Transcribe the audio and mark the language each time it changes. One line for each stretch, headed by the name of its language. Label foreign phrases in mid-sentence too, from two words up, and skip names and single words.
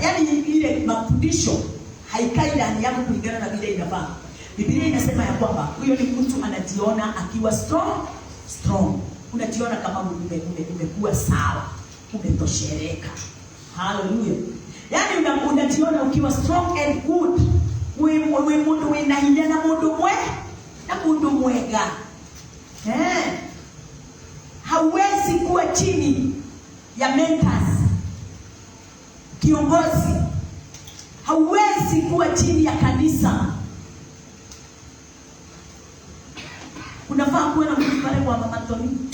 Swahili: Yaani ile mafundisho haikai ndani yako kulingana na vile inafaa. Biblia inasema ya kwamba huyo ni mtu anajiona akiwa strong. Unajiona kama umekuwa sawa, umetoshereka. Hallelujah. Yaani unajiona ukiwa
English: strong and good.
Kikuyu: Wewe mundu winahinya na mundu mwega.
Swahili: Hauwezi kuwa chini ya mentors, kiongozi. Hauwezi kuwa chini ya kanisa. Unafaa kuwa na mtu pale kwa Mama Tony.